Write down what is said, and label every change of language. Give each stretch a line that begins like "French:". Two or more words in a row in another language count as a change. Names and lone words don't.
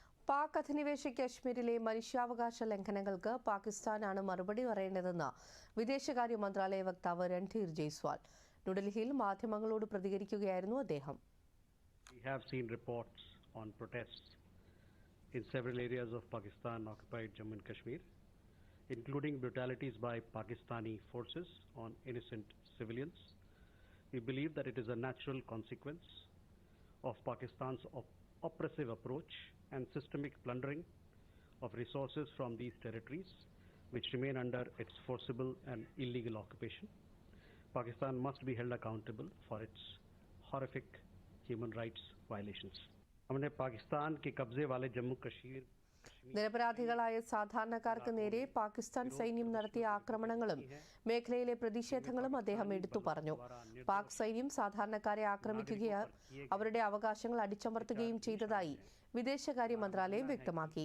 Malayalam: പാക് അധിനിവേശ കശ്മീരിലെ മനുഷ്യാവകാശ ലംഘനങ്ങൾക്ക് പാകിസ്ഥാനാണ് മറുപടി പറയേണ്ടതെന്ന് വിദേശകാര്യ മന്ത്രാലയ വക്താവ് രൺധീർ ജയ്സ്വാൾ ന്യൂഡൽഹിയിൽ മാധ്യമങ്ങളോട് പ്രതികരിക്കുകയായിരുന്നു അദ്ദേഹം.
English: We have seen reports on protests in several areas of Pakistan-occupied Jammu and Kashmir, including brutalities by Pakistani forces on innocent civilians. We believe that it is a natural consequence of Pakistan's oppressive approach and systemic plundering of resources from these territories, which remain under its forcible and illegal occupation. Pakistan must be held accountable for its horrific human rights violations.
Hindi: हमने पाकिस्तान के कब्जे वाले जम्मू कश्मीर
Malayalam: നിരപരാധികളായ സാധാരണക്കാർക്ക് നേരെ പാകിസ്ഥാൻ സൈന്യം നടത്തിയ ആക്രമണങ്ങളും മേഖലയിലെ പ്രതിഷേധങ്ങളും അദ്ദേഹം എടുത്തു പറഞ്ഞു. പാക് സൈന്യം സാധാരണക്കാരെ ആക്രമിക്കുകയും അവരുടെ അവകാശങ്ങൾ അടിച്ചമർത്തുകയും ചെയ്തതായി വിദേശകാര്യ മന്ത്രാലയം വ്യക്തമാക്കി.